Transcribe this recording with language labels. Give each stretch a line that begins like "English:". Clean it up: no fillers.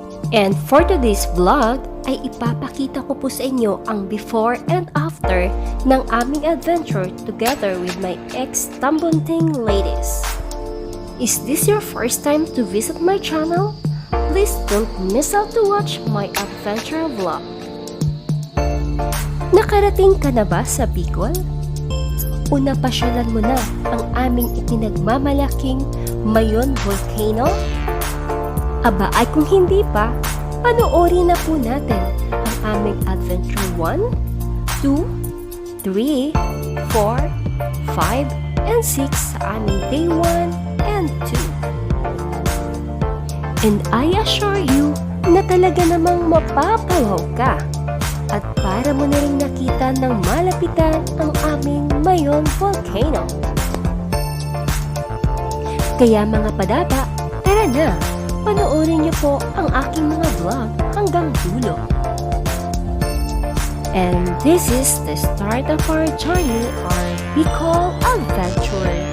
English: And for today's vlog,
Filipino: ay ipapakita ko po sa inyo ang
English: before and after ng aming adventure together with my ex-tambunting ladies. Is this your first time to visit my channel? Please don't miss out to watch my adventure vlog.
Filipino: Nakarating ka na ba sa Bicol? Una pasyalan mo na ang aming ipinagmamalaking Mayon Volcano? Aba ay kung hindi pa, panoorin na po natin ang aming Adventure 1, 2, 3, 4, 5, and 6 sa aming Day 1 and 2.
English: And I assure you
Filipino: na talaga namang mapapawaw ka. At para mo na rin nakita ng malapitan ang aming Mayon Volcano. Kaya mga padaba, tara na, panoorin niyo po ang aking mga vlog hanggang dulo.
English: And this is the start of our journey, our Bicol adventure.